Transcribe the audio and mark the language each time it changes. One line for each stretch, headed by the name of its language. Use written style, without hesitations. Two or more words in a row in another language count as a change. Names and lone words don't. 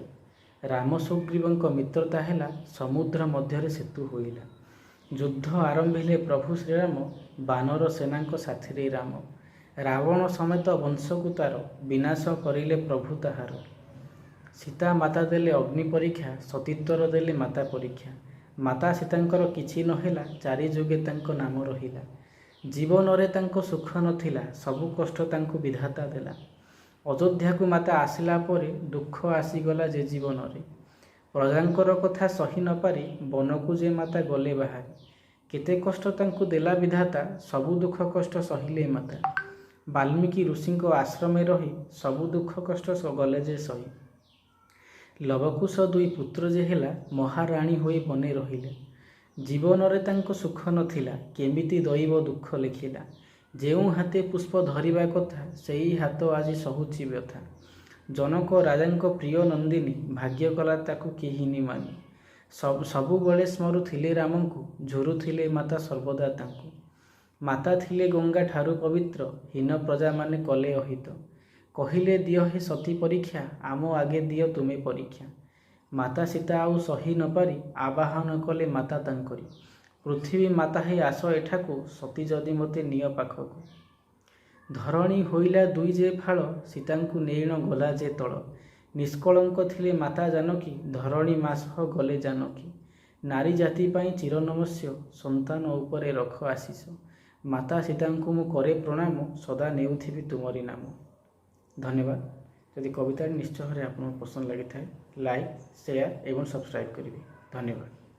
Odia: ରାମ ସୁଗ୍ରୀବଙ୍କ ମିତ୍ରତା ହେଲା ସମୁଦ୍ର ମଧ୍ୟରେ ସେତୁ ହୋଇଲା। ଯୁଦ୍ଧ ଆରମ୍ଭିଲେ ପ୍ରଭୁ ଶ୍ରୀରାମ ବାନର ସେନାଙ୍କ ସାଥୀରେ ରାମ। ରାବଣ ସମେତ ବଂଶକୁ ତାର ବିନାଶ କରିଲେ ପ୍ରଭୁ ତାହାର। ସୀତା ମାତା ଦେଲେ ଅଗ୍ନି ପରୀକ୍ଷା ସତୀତ୍ୱର ଦେଲେ ମାତା ପରୀକ୍ଷା। ମାତା ସୀତାଙ୍କର କିଛି ନହେଲା ଚାରି ଯୁଗେ ତାଙ୍କୋ ନାମ ରହିଲା। ଜୀବନ ରେ ତାଙ୍କୋ ସୁଖ ନଥିଲା ସବୁ କଷ୍ଟ ତାଙ୍କୋ ବିଧାତା ଦେଲା। ଅଯୋଧ୍ୟା କୋ ମାତା ଆସିଲା ପରେ ଦୁଖ ଆସୀଗଲା ଯେ ଜୀବନ ରେ। ପ୍ରଜାଙ୍କର କଥା ସହୀ ନ ପାରୀ ବନକୁ ଯେ ମାତା ଗଲେ ବାହାରୀ। କେତେ କଷ୍ଟ ତାଙ୍କୋ ଦେଲା ବିଧାତା ସବୁ ଦୁଖ କଷ୍ଟ ସହିଲେ ମାତା। ବାଲ୍ମୀକି ଋଷିଙ୍କୋ ଆଶ୍ରମେ ରହୀ ସବୁ ଦୁଖ କଷ୍ଟ ଗଲେ ଯେ ସହୀ। ଲବକୁଶ ଦୁଇ ପୁତ୍ର ଯେ ହେଲା ମହାରାଣୀ ହୋଇ ବନେ ରହିଲେ। ଜୀବନ ରେ ତାଙ୍କୋ ସୁଖ ନଥିଲା କେମିତି ଦୈବ ଦୁଖ ଲେଖିଲା। ଯେଉ ହାତେ ପୁଷ୍ପ ଧରିବା କଥା ସେଇ ହାଥ ଆଜ ସହୁଚୀ ବ୍ୟଥା। ଜନକ ରାଜାଙ୍କୋ ପ୍ରିୟ ନନ୍ଦିନୀ ଭାଗ୍ୟ କଲା ତାକୁ କେହିନୀ ମାନୀ। ସବୁ ବଳେ ସ୍ମରୁଥିଲେ ରାମଙ୍କୁ ଝୁରୁଥିଲେ ମାତା ସର୍ବଦା ତାଙ୍କୁ। ମାତା ଥିଲେ ଗଙ୍ଗା ଠାରୁ ପବିତ୍ର ହୀନ ପ୍ରଜା ମାନେ କଲେ ଅହିତ। କହିଲେ ଦିୟୋ ହେ ସତୀ ପରୀକ୍ଷା ଆମ ଆଗେ ଦିୟୋ ତୁମେ ପରୀକ୍ଷା। ମାତା ସୀତା ଆଉ ସହୀ ନ ପାରୀ ଆବାହନ କଲେ ମାତା ତାଙ୍କରୀ। ପୃଥ୍ୱୀ ମାତା ହେ ଆସ ଏଠାକୁ ସତୀ ଯଦି ମତେ ନିୟ ପାଖକୁ। ଧରଣୀ ହୋଇଲା ଦୁଇ ଯେ ଫାଳ ସୀତାଙ୍କୁ ନେଇଣ ଗଲା ଯେ ତଳ। ନିଷ୍କଳଙ୍କ ଥିଲେ ମାତା ଜାନକୀ ଧରଣୀ ମାସହ ଗଲେ ଜାନକୀ। ନାରୀ ଜାତି ପାଇ ଚିର ନମସ୍ୟ ସନ୍ତାନ ଉପରେ ରଖ ଆଶୀଷ। ମାତା ସୀତାଙ୍କୁ ମୁ କରେ ପ୍ରଣାମ ସଦା ନେଉଥିବି ତୁମରୀ ନାମ। धन्यवाद।
Hindi: यदि कविता निश्चय भाव आपको पसंद लगी था
English: like share
Hindi: एवं सब्सक्राइब करेंगे।
Odia: धन्यवाद।